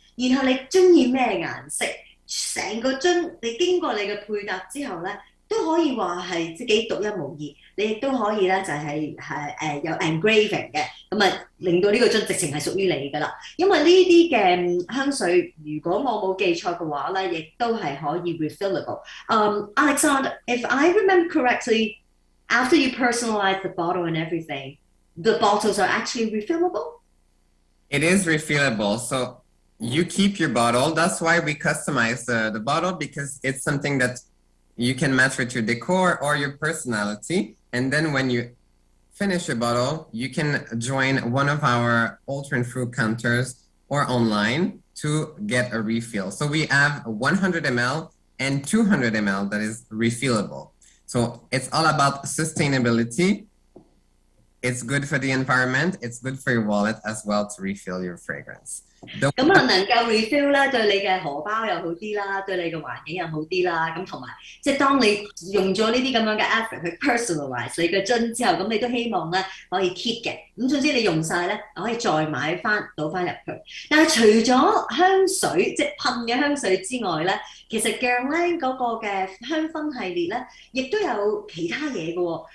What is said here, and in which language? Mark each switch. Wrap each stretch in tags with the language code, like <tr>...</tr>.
<yue>然後你中意咩顏色，成個樽你經過你嘅配搭之後咧，都可以話係自己獨一無二。你亦都可以咧就係有 engraving 嘅，咁啊令到呢個樽直情係屬於你㗎啦。因為呢啲嘅香水，如果我冇記錯嘅話咧，亦都係可以 refillable。</yue> <en>Alexander, if I remember correctly, after you personalize the bottle and everything, the bottles are actually refillable? It is refillable. So you keep your bottle. That's why we customize the bottle, because it's something that you can match with your decor or your personality. And then when you finish your bottle, you can join one of our ultra and fruit counters or online to get a refill. So we have 100 ml and 200 ml that is refillable. So it's all about sustainability. It's good for the environment. It's good for your wallet as well to refill your fragrance.</en> <yue>咁啊，能夠 refill 咧，對你嘅荷包又好啲啦，對你嘅環境又好啲啦。咁同埋，即係當你用咗呢啲咁樣嘅 effort 去 personalize 你嘅樽之後，咁你都希望咧可以 keep 嘅。咁總之你用晒咧，可以再買翻倒翻入去。但係除咗香水，即係噴嘅香水之外咧，其實 GUERLAIN 嗰個嘅香薰系列咧，亦都有其他嘢嘅喎。</yue>